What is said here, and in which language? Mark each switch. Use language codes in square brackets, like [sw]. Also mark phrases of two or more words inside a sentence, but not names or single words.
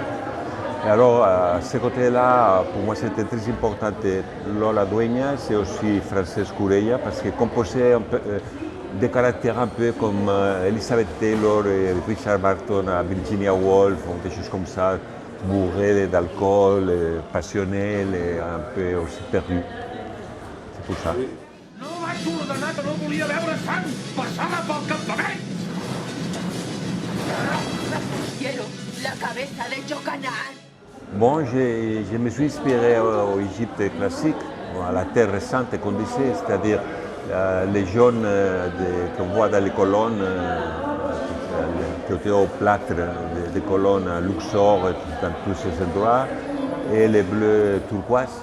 [fr] Et alors, à ce côté-là, pour moi, c'était très important Lola Dueñas et aussi Frances Curella, parce que composait des caractères un peu comme Elizabeth Taylor et Richard Barton à Virginia Woolf, des choses comme ça, bourrées d'alcool, passionnelles et un peu aussi perdues. C'est pour ça. [ca] No vaig ordenar que no volia veure sang passada pel campament! [es] Quiero la cabeza de Yocanan. [fr] Bon, je me suis inspiré au Égypte classique, à la terre récente qu'on disait, c'est-à-dire les jaunes qu'on voit dans les colonnes, qui étaient au plâtre des colonnes à Luxor, dans tous ces endroits, et les bleus turquoise.